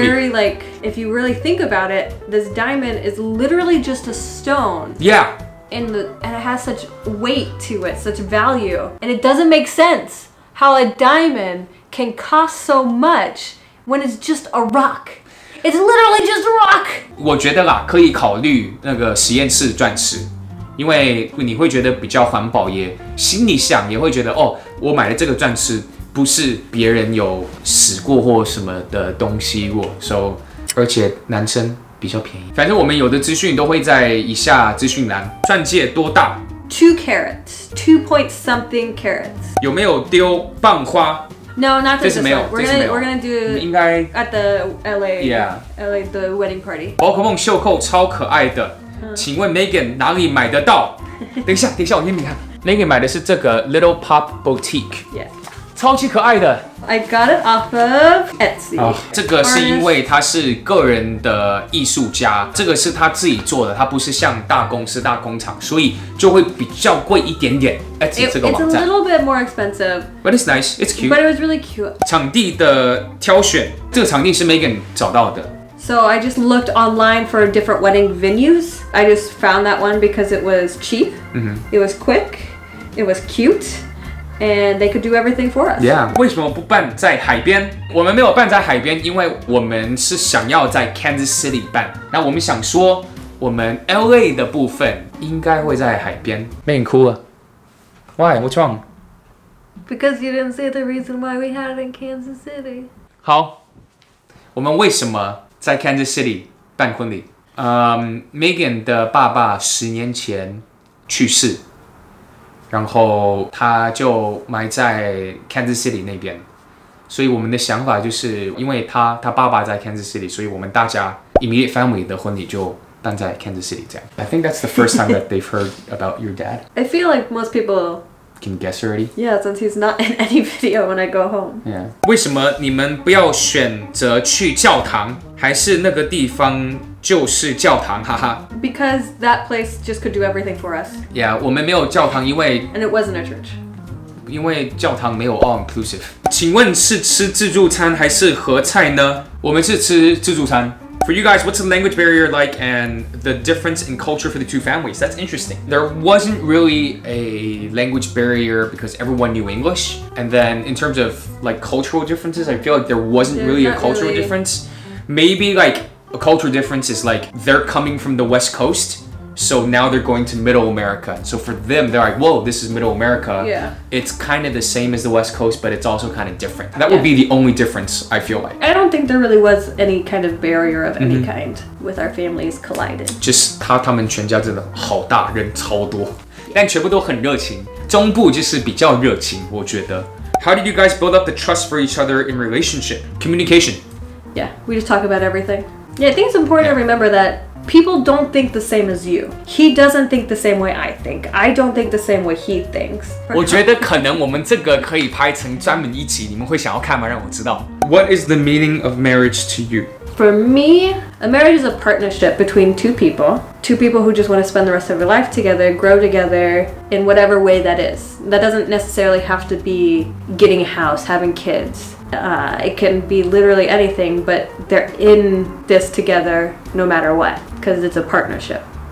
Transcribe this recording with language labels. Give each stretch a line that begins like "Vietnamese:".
English: It's very, like, if you really think about it, this diamond is literally just a stone. Yeah. And it has such weight to it, such value. And it doesn't make sense how a diamond can cost so much when it's just a rock. It's literally just a rock.
Chinese: 我觉得啦，可以考虑那个实验室钻石，因为你会觉得比较环保，也心里想也会觉得哦，我买的这个钻石不是别人有死过或什么的东西过 ，so 而且男生比较便宜。反正我们有的资讯都会在以下资讯栏。钻戒多大
English: ？2 carats, 2 point something carats.
Chinese: 有没有丢棒花？
English: No, not this one. We're gonna do
Chinese: 应该
English: at the LA, Yeah. LA the wedding party.
Chinese: 宝可梦袖扣超可爱的，请问 Megan 哪里买得到？等一下，我给你看。 Megan 买的是这个 Little Pop Boutique，
English: Yes.
Chinese: 超级可爱的。
English: I got it off of Etsy.
Chinese: 这个是因为他是个人的艺术家，这个是他自己做的，他不是像大公司、大工厂，所以就会比较贵一点点。 Etsy 这个
English: It's
Chinese: 网
English: a
Chinese: 站
English: little bit more expensive, ，but it's nice, it's cute. but it was really cute.
Chinese: 场地的挑选，这个场地是 Megan 找到的。
English: So I just looked online for different wedding venues. I just found that one because it was cheap, it was quick, it was cute, and they could do everything for us.
Chinese: Yeah. 为什么不办在海边？我们没有办在海边，因为我们是想要在 Kansas City 办。那我们想说，我们 LA 的部分应该会在海边。 Megan 哭了。
English: Why? What's wrong? Because you didn't say the reason why we had it in Kansas City.
Chinese: 好，我们为什么在 Kansas City 办婚礼？Megan 的爸爸10年前去世，然后他就埋在 Kansas City 那边，所以我们的想法就是，因为他爸爸在 Kansas City，所以我们大家
English: immediate family
Chinese: 的婚礼就但在 Kansas City 这样。
English: I think that's the first time that they've heard about your dad. I feel like most people Can you guess already? Yeah, since he's not in any video when I go home. Yeah.
Chinese: 为什么你们不要选择去教堂，还是那个地方就是教堂？哈哈。
English: Because that place just could do everything for us.
Chinese: Yeah， 我们没有教堂，因为
English: And it wasn't a church.
Chinese: 因为教堂没有
English: all inclusive。
Chinese: 请问是吃自助餐还是合菜呢？我们是吃自助餐。
English: For you guys, what's the language barrier like and the difference in culture for the two families? That's interesting. There wasn't really a language barrier because everyone knew English. And then in terms of like cultural differences, I feel like there wasn't really a cultural difference. Maybe like a cultural difference is like they're coming from the West Coast. So now they're going to Middle America. So for them, they're like, whoa, this is Middle America. Yeah. It's kind of the same as the West Coast, but it's also kind of different. That would be the only difference, I feel like. I don't think there really was any kind of barrier of any kind with our families colliding.
Chinese: Just 他们全家真的好大，人超多，但全部都很热情。中部就是比较热情，我觉得。
English: How did you guys build up the trust for each other in relationship? Communication. Yeah, we just talk about everything. Yeah, I think it's important to remember that people don't think the same as you. He doesn't think the same way I think. I don't think the same way he thinks.
Chinese: 我觉得可能我们这个可以拍成专门一集，你们会想要看吗？让我知道。
English: What is the meaning of marriage to you? For me, a marriage is a partnership between two people who just want to spend the rest of their life together, grow together in whatever way that is. That doesn't necessarily have to be getting a house, having kids. It can be literally anything, but they're in this together no matter what, because it's a partnership.